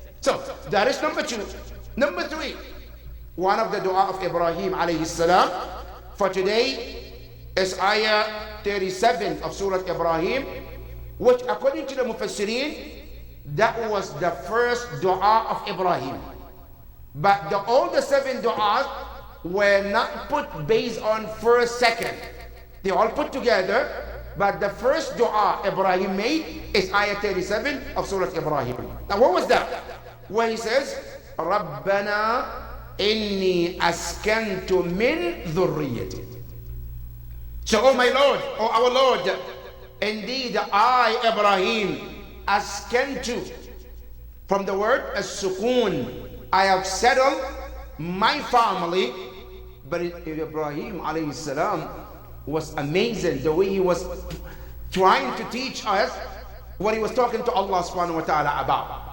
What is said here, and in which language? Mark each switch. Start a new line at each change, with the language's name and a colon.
English: So that is number 2. Number 3, one of the dua of Ibrahim alayhi salam for today is ayah 37 of Surah Ibrahim, which according to the Mufassirin, that was the first dua of Ibrahim. But all the 7 du'as were not put based on first, second. They all put together. But the first dua Ibrahim made is ayah 37 of Surah Ibrahim. Now what was that?
Arabic: Where he says, رَبَّنَا إِنِّي أَسْكَنْتُ مِنْ ذُرِّيَّتِي.
English: So, oh my Lord, oh our Lord, indeed I, Ibrahim, askantu, from the word as-sukun, I have settled my family. But Ibrahim alayhi salam was amazing the way he was trying to teach us what he was talking to Allah subhanahu wa ta'ala about.